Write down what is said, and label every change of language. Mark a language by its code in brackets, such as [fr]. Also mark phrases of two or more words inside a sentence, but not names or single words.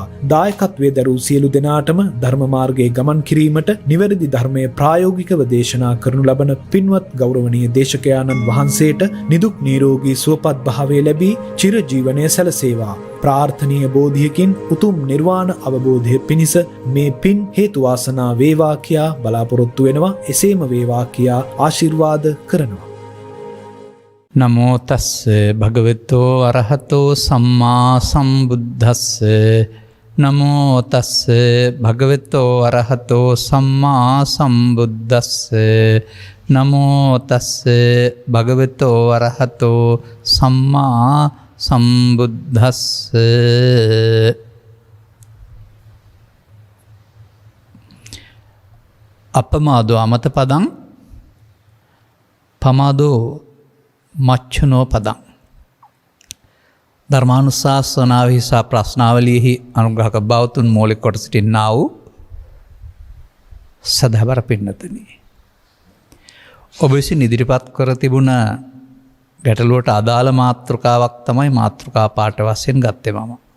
[si] දායකත්වයේ දරූ සියලු දෙනාටම ධර්ම මාර්ගයේ ගමන් කිරීමට නිවැරදි ධර්මයේ ප්‍රායෝගිකව දේශනා කරනු ලබන පින්වත් ගෞරවනීය දේශකයාණන් වහන්සේට නිදුක් නිරෝගී සුවපත් භාවය ලැබී චිරජීවනය සැලසේවා. ප්‍රාර්ථනීය බෝධියකින් උතුම් නිර්වාණ අවබෝධය පිණිස මේ පින් හේතු වාසනා වේවා කියා බලාපොරොත්තු වෙනවා. එසේම වේවා කියා ආශිර්වාද කරනවා. [pi] නමෝ තස්ස භගවතෝ අරහතෝ සම්මා සම්බුද්දස්ස. නමෝ තස්ස භගවතෝ අරහතෝ සම්මා සම්බුද්දස්ස. නමෝ තස්ස භගවතෝ අරහතෝ සම්මා සම්බුද්දස්ස. අපමාදෝ අමත පදං පමාදෝ මච්චනෝ පදං. [si] ධර්මානුශාසනාවෙහි සහ ප්‍රශ්නාවලියෙහි අනුග්‍රහක බවතුන් මූලික කොට සිටින්නා වූ සදහවර පින්නතනි, ඔබ විසින් ඉදිරිපත් කර තිබුණ ගැටලුවට අදාළ මාතෘකාවක් තමයි මාතෘකා පාඨ වශයෙන් ගත්තේ මම.